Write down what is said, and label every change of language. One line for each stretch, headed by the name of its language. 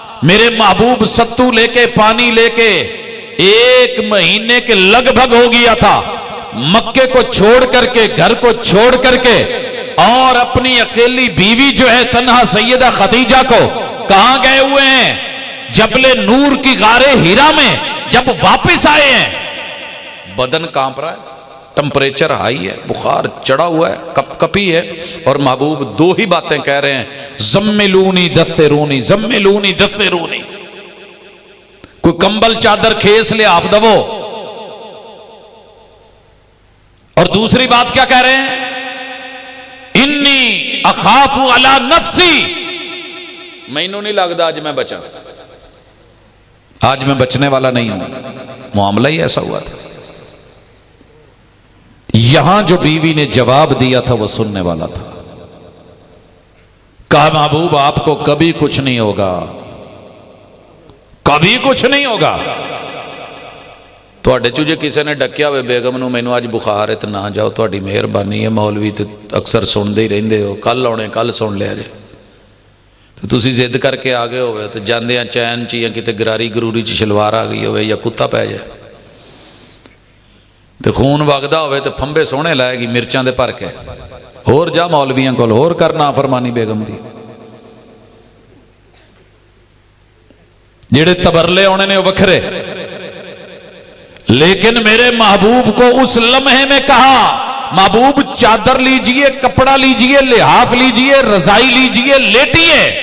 Urdu: میرے محبوب ستو لے کے پانی لے کے 1 مہینے کے لگ بھگ ہو گیا تھا، مکے کو چھوڑ کر کے، گھر کو چھوڑ کر کے، اور اپنی اکیلی بیوی جو ہے تنہا سیدہ خدیجہ کو کہاں گئے ہوئے ہیں؟ جبل نور کی غار ہیرا میں. جب واپس آئے ہیں بدن کانپ رہا ہے، ٹمپریچر ہائی ہے، بخار چڑھا ہوا ہے، کپ کپی ہے، اور محبوب 2 ہی باتیں کہہ رہے ہیں،
Arabic: زملونی دثرونی زملونی دثرونی.
Urdu: کوئی کمبل چادر کھیس لے آف دو. اور دوسری بات کیا کہہ رہے ہیں؟
Arabic: انی اخاف علی نفسی،
Punjabi: مینوں نہیں لگتا آج میں بچا،
Urdu: آج میں بچنے والا نہیں ہوں. معاملہ ہی ایسا ہوا تھا. یہاں جو بیوی نے جواب دیا تھا وہ سننے والا تھا. کہا محبوب آپ کو کبھی کچھ نہیں ہوگا، کبھی کچھ نہیں ہوگا.
Punjabi: تواڈے چوں جے کسی نے ڈکیا ہوئے بیگم نو مینوں اج بخار ہے تے نہ جاؤ، تہاڈی مہربانی ہے، مولوی تے اکثر سنتے ہی رہندے ہو، کل آنے کل سن لیا جے. تو تسی ضد کر کے آ گئے ہوئے تو جاندیاں چین چ یا کتے گراری گروری چ شلوار آ گئی ہوئے یا کتا پی جائے تو خون وگدا ہوئے تو پھمبے سونے لائے گی مرچاں دے بھر کے. ہور جا مولویاں کول ہور کر نافرمانی بیگم دی. جڑے تبرلے ہونے نے وکھرے،
Urdu: لیکن میرے محبوب کو اس لمحے میں کہا محبوب چادر لیجئے، کپڑا لیجئے، لحاف لیجئے، رضائی لیجئے، لیٹیے.